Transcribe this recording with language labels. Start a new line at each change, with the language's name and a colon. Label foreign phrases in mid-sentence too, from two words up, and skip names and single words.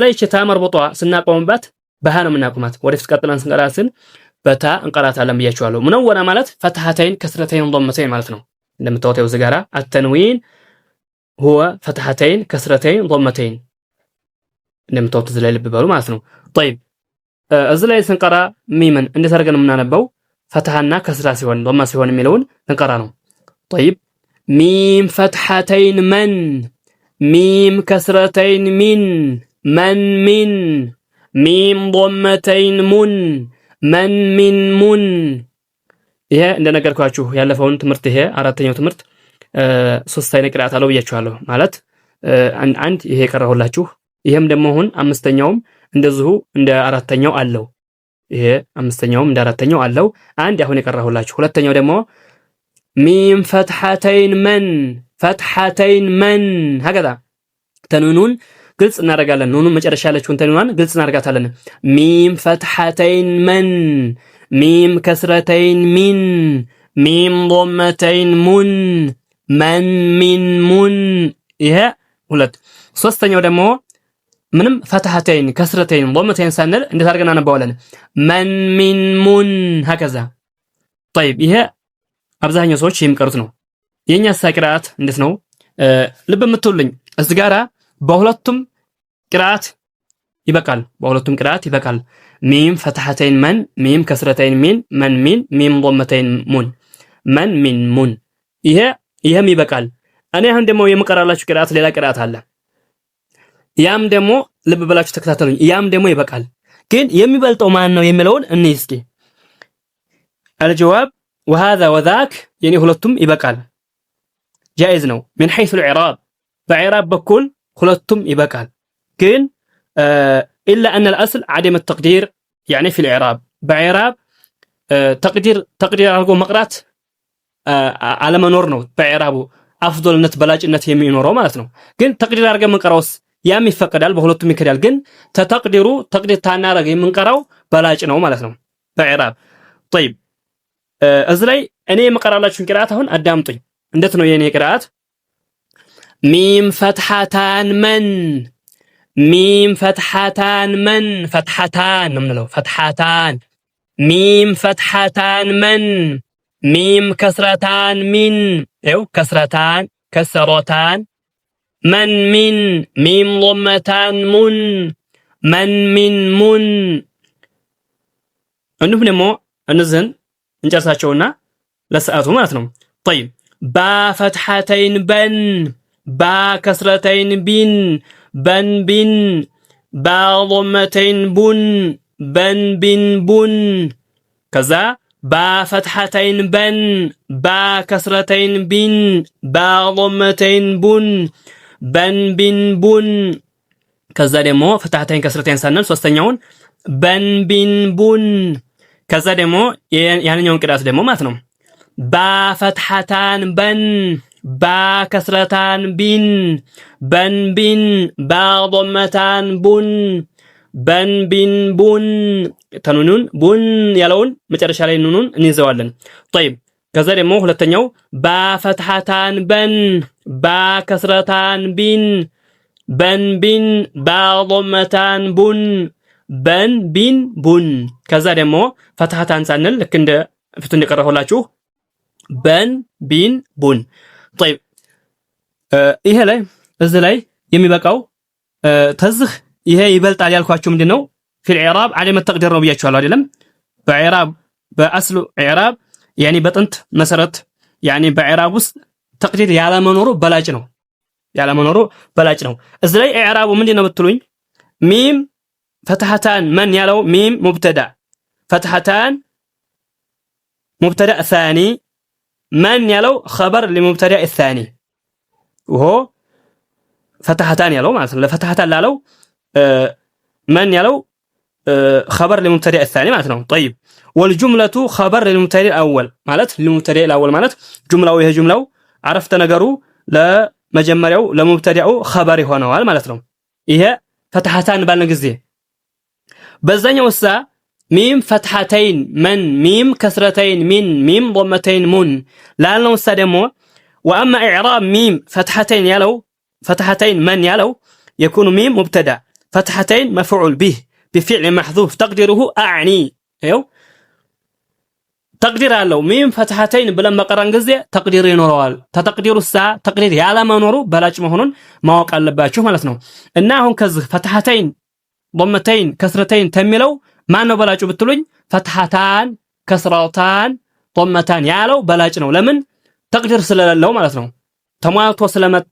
Amharic: ላይ እቺ ታመርቦጧ ስናቆምባት በሃ ነው የምናቆማት። ወደፊት ቀጥለን ስንቀራትን በታ እንቀራታለን ብያችኋለሁ። ሙነወና ማለት ፈትሐተይን ከስረተይን ضመተይን ማለት ነው። እንደምታዩት እዚህ ጋር አተንዊን هو ፈትሐተይን ከስረተይን ضመተይን እንደምታዩት እዚህ ላይ ልብ በሉ ማለት ነው። طيب እዚህ ላይ ስንቀራ ሚምን እንዴት አድርገን የምናነበው ፈትሐና ከስራ ሲሆን ضማ ሲሆን የሚለውን እንቀራ ነው። طيب ሚም ፈትሐተይን መን ሚም ከስረተይን ሚን መን ሚን ሚም ضመተይን ሙን መን ሚን ሙን። ይሄ እንደነገርኳችሁ ያለፈውን ትምህርት ይሄ አራተኛው ትምህርት ሶስት አይነት ቅራአት አለው ብያችኋለሁ። ማለት አንድ ይሄ የቀራሁላችሁ፣ ይሄም ደግሞ አሁን አምስተኛውም እንደዚሁ እንደ አራተኛው አለው። ይሄ አምስተኛውም እንደ አራተኛው አለው። አንድ አሁን የቀራሁላችሁ። ሁለተኛው ደግሞ ሚም ፈትሐተይን መን ፈትሐተይን መን ሀገዳ ተኑኑን ግልጽ እናደርጋለን። ኑኑን መጨረሻ ያለችውን ተኑኗን ግልጽ እናደርጋታለን። ሚም ፈትሐተይን መን ሚም ከስረተይን ሚን ሚም ضመተይን ሙን መን ሚን ሙን። ይሄ ሁለት። ሶስተኛው ደግሞ ምንም ፈትሐተይን ከስረተይን ضመተይን ሳንል እንዴት አድርገን እናነባዋለን? መን ሚን ሙን ሀከዛ። طيب ይሄ አብዛኛው ሰዎች የሚቀሩት ነው። የኛ ቅራአት እንዴት ነው? ልብ የምትውልኝ እዚህ ጋራ በሁለቱም ቅራአት ይበቃል። በሁለቱም ቅራአት ይበቃል። ሚም ፈትሐተይን መን ሚም ከስረተይን ሚን መን ሚን ሚም ضመተይን ሙን መን ሚን ሙን። ይሄም ይበቃል። እኔ አሁን ደግሞ የምቀራላችሁ ቅራአት ሌላ ቅራአት አለ። ያም ደግሞ ልብ ብላችሁ ተከታተሉኝ። ያም ደግሞ ይበቃል። ግን የሚበልጠው ማን ነው የሚለውን እንይ እስኪ።
Arabic: الجواب وهذا وذاك
Amharic: የኔ ሁለቱም ይበቃል። جائز ነው
Arabic: من حيث الإعراب
Amharic: በኢዕራብ በኩል ሁለቱም ይበቃል። ግን
Arabic: إلا أن الأصل عدم التقدير يعني في الإعراب
Amharic: በኢዕራብ ተቅዲር አድርጎ መቅራት አለመኖር ነው። በኢዕራቡ አፍዶልነት በላጭነት የሚኖረው ማለት ነው። ግን ተቅዲር አድርገን የምንቀራውስ ያም ይፈቀዳል፣ በሁለቱም ይከዳል። ግን ተቅዲር ታናረግ የምንቀራው በላጭ ነው ማለት ነው በኢዕራብ። طيب እዚህ ላይ እኔ የምቀራላችሁን ቅራአት አሁን አዳምጡኝ። እንዴት ነው የኔ ቅራአት? ሚም ፈትሐታን መን ሚም ፈትሐታን መን ፈትሐታን ነው የምንለው። ፈትሐታን ሚም ፈትሐታን መን ሚም ከስረታን ሚን ይኸው ከስረታን ከሰሮታን መን ሚን ሚም ضመታን ሙን መን ሚን ሙን። እንዲሁም ደግሞ እነዚህን እንጨርሳቸውና ለሰዓቱ ማለት ነው። طيب ባ ፈትሐተይን በን ባ ከስረተይን ቢን በን ቢን ባ ضመተይን ቡን በን ቢን ቡን። ከዛ ባ ፈትሐተይን በን ባ ከስረተይን ቢን ባ ضመተይን ቡን በን ቢን ቡን። ከዛ ደግሞ ፈትሐተይን ከስረተይን ሳንል ሶስተኛውን በን ቢን ቡን። ከዛ ደግሞ ያንኛውን ቅራአት ደግሞ ማለት ነው ባ ፈትሐታን በን ባ ከስረታን ቢን በን ቢን ባ ضመታን ቡን በን ቢን ቡን። ተኑኑን ቡን ያለውን መጨረሻ ላይ ኑኑን እንይዘዋለን። طيب ከዛ ደግሞ ሁለተኛው ባ ፈትሐታን በን ባ ከስረታን ቢን በን ቢን ባ ضመታን ቡን በን ቢን ቡን። ከዛ ደግሞ ፈትሐታን ሳንል ልክ እንደ ፊቱ እንደቀረሁላችሁ በን ቢን ቡን። طيب ይሄ ላይ እዚህ ላይ የሚበቃው ተዝህ ይሄ ይበልጣል ያልኳችሁ ምንድነው?
Arabic: في الإعراب عدم التقدير
Amharic: ነው ብያችኋለሁ አይደለም? በኢዕራብ በአስሉ ኢዕራብ ያኒ በጥንት መሰረት ያኒ በኢዕራብ ውስጥ ተቅዲር ያለመኖሩ በላጭ ነው። ያለመኖሩ በላጭ ነው። እዚህ ላይ ኢዕራቡ ምንድነው ብትሉኝ ሚም ፈትሐታን መን ያለው ሚም ሙብተዳ ፈትሐታን
Arabic: مبتدأ ثاني من
Amharic: ያለው
Arabic: خبر لمبتدا الثاني وهو فتحتان
Amharic: ያለው ማለት ነው። ለፈትሐታን ላለው من ያለው
Arabic: خبر لمبتدا الثاني
Amharic: ማለት ነው።
Arabic: طيب والجمله خبر للمبتدا الاول
Amharic: ማለት
Arabic: للمبتدا الاول
Amharic: ማለት ጁምላው ይሄ ጁምላው አረፍተ ነገሩ ለመጀመሪያው ለሙብተዳው خبر ይሆነዋል ማለት ነው። ይሄ ፈትሐታን ባልነ ጊዜ በዛኛው ሳ ሚም ፈትሐተይን መን ሚም ከስረተይን ሚን ሚም ضመተይን ሙን ላልነው ሳ ደግሞ
Arabic: واما اعراب ميم فتحتين يالو فتحتين من يالو يكون ميم مبتدا فتحتين مفعول به بفعل محذوف تقديره اعني ايو
Amharic: تقدير አለው ሚም ፈትሐተይን ብለን መቀራን ጊዜ ተቅዲር ይኖረዋል። ተተቅዲሩ ሳ ተቅዲር ያለ መኖሩ በላጭ መሆኑን ማወቅ አለባችሁ ማለት ነው። እና አሁን ከዚህ ፈትሐተይን ضመተይን ከስረተይን ተሚለው ማን ነው በላጩ ብትሉኝ ፈትሐታን ከስራታን ضመታን ያለው በላጭ ነው። ለምን ተቅዲር ስለሌለው ማለት ነው። ተሟልቶ ስለመጣ